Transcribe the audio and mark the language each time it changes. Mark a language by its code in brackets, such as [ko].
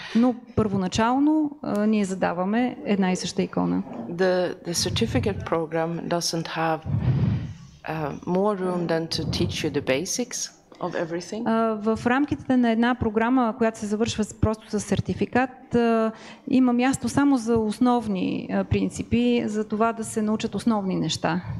[bg] Но първоначално ние задаваме една и съща икона. [en] The certificate program doesn't have more room than to teach you the basics of everything. [bg] В рамките на една програма, която се завършва просто с сертификат, има място само за основни принципи, за това да се научат основни неща.